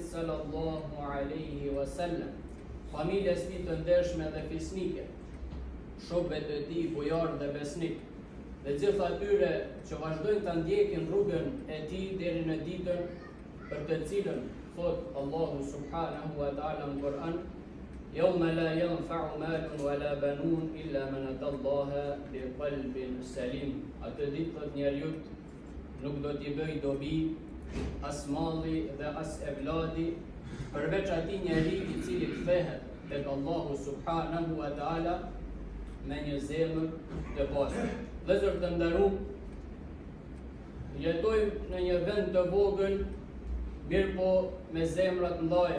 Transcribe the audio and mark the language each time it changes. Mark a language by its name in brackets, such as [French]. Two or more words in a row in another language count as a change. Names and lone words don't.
[Arabic] صلى الله عليه وسلم, [Albanian] familjes tij të ndershme dhe fisnike, shokëve të tij bujar dhe besnik, dhe gjithë atyre që vazhdojnë të ndjekin rrugën e tij deri në ditën për të cilën thot Allahu [Arabic] سبحانه وتعالى [Albanian] në Kur'an: [Arabic] "يوم لا ينفع مال ولا بنون إلا من أتى الله بقلب سليم." [Albanian] Atë ditë thot njeriu nuk do t'i bëj dobi as malli dhe as evladi, përveç atij njeriu i cili kthehet tek Allahu [Arabic] سبحانه وتعالى [Albanian] me një zemër të pastër. Vëllezër të nderuar, jetojmë në një vend të vogël, mirë po me zemra të mëdha.